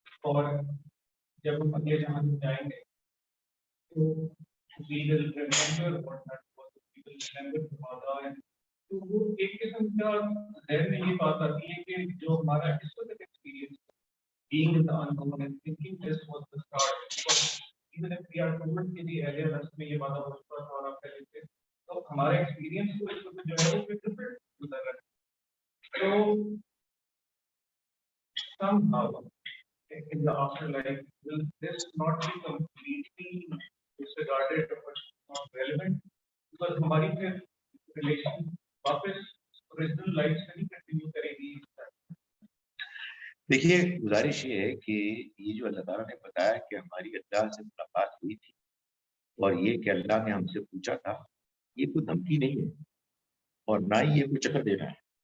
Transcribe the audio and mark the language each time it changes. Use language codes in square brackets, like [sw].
[hi] और जब हम अगले जहां में जाएंगे तो [en] we will remember what that was, we will remember the Wada, and [hi] तो वो एक किस्म का ज़हन में ये बात आती है कि जो हमारा [en] historical experience being in the unknown and thinking this was the start, because even if we are told [hi] कि [en] the earlier verse [hi] में ये बात हो चुका था और आप पहले से, तो हमारा experience को इसको जो है वो different गुजर रहा है। [en] तो somehow in the afterlife, will this not be completely disregarded or not relevant? [hi] Because हमारी फिर relation वापस original life से नहीं continue करेगी। देखिए, गुजारिश ये है कि ये जो अल्लाह ताला ने बताया कि हमारी अल्लाह से मुलाकात हुई थी और ये कि अल्लाह ने हमसे पूछा था, ये कोई धमकी नहीं है और ना ही ये कोई चक्कर देना है।